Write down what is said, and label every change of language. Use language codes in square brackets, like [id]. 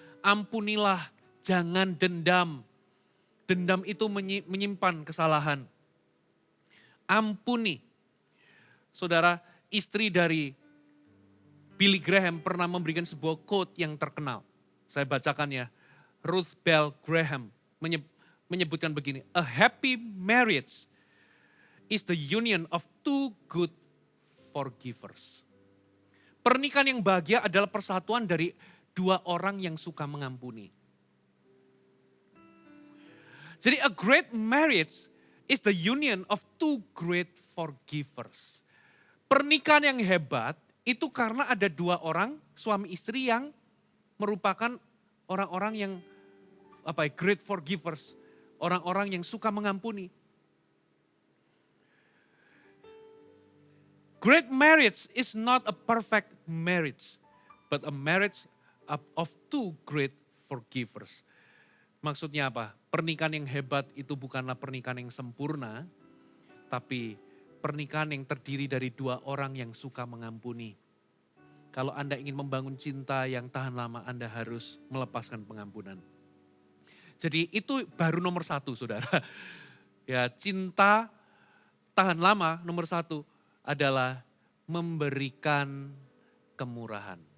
[id] Ampunilah, jangan dendam. Dendam itu menyimpan kesalahan. Ampuni. Saudara, istri dari Billy Graham pernah memberikan sebuah quote yang terkenal. Saya bacakan ya. Ruth Bell Graham menyebutkan begini. [en] A happy marriage is the union of two good forgivers. [id] Pernikahan yang bahagia adalah persatuan dari dua orang yang suka mengampuni. [en] Jadi a great marriage is the union of two great forgivers. [id] Pernikahan yang hebat itu karena ada dua orang suami istri yang merupakan orang-orang yang [en] great forgivers. [id] Orang-orang yang suka mengampuni. [en] Great marriage is not a perfect marriage, but a marriage of two great forgivers. [id] Maksudnya apa? Pernikahan yang hebat itu bukanlah pernikahan yang sempurna, tapi pernikahan yang terdiri dari dua orang yang suka mengampuni. Kalau Anda ingin membangun cinta yang tahan lama, Anda harus melepaskan pengampunan. Jadi itu baru nomor satu, saudara. Ya, cinta tahan lama nomor satu adalah memberikan kemurahan.